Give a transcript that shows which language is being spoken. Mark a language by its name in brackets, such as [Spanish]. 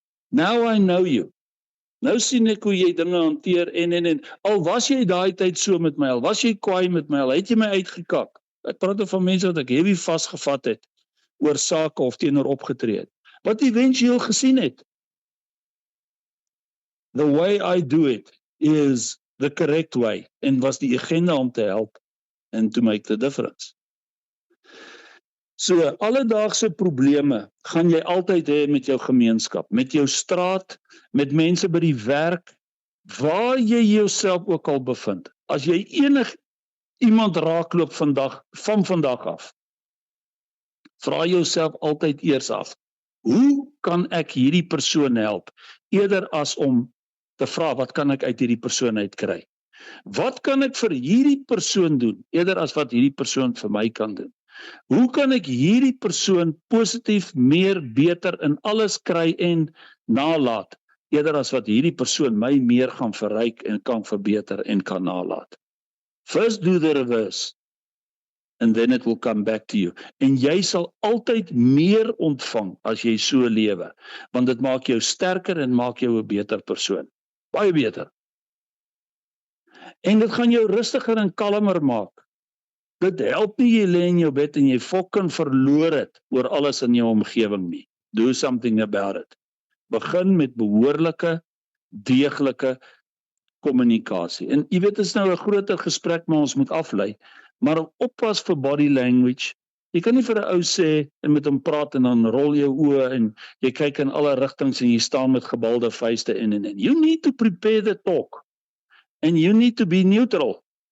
[English] Now I know you. [Afrikaans] Nou sien ek hoe jy dinge hanteer en al was jy daai tyd so met my, al was jy kwaai met my, al het jy my uitgekak. Ek praat van mense wat ek heavy vasgevat het oor sake of teenoor opgetree het, wat eventueel gesien het. [English] The way I do it is the correct way, [Afrikaans] en was die agenda om te help [English] and to make the difference. [Afrikaans] So, alledaagse probleme gaan jy altyd hê met jou gemeenskap, met jou straat, met mense by die werk, waar jy jouself ook al bevind. As jy iemand raakloop van vandag af, vra jouself altyd eers af, hoe kan ek hierdie persoon help, eerder as om te vra, wat kan ek uit hierdie persoon uitkry? Wat kan ek vir hierdie persoon doen, eerder as wat hierdie persoon vir my kan doen? Hoe kan ek hierdie persoon positief, meer, beter in alles kry en nalaat, eerder as wat hierdie persoon my meer gaan verryk en kan verbeter en kan nalaat? [English] First do the reverse, and then it will come back to you. [Afrikaans] En jy sal altyd meer ontvang as jy so lewe, want dit maak jou sterker en maak jou 'n beter persoon. Baie beter. En dit gaan jou rustiger en kalmer maak. Dit help nie jy lê in jou bed en jy fucking verloor het oor alles in jou omgewing nie. [English] Do something about it. [Afrikaans] Begin met behoorlike, deeglike kommunikasie. En jy weet, dit is nou 'n groter gesprek, maar ons moet aflei. Maar oppas vir body language. Jy kan nie vir 'n ou sê en met hom praat en dan rol jou oë en jy kyk in alle rigtings en jy staan met gebalde vuiste en. [English] You need to prepare the talk. And you need to be neutral.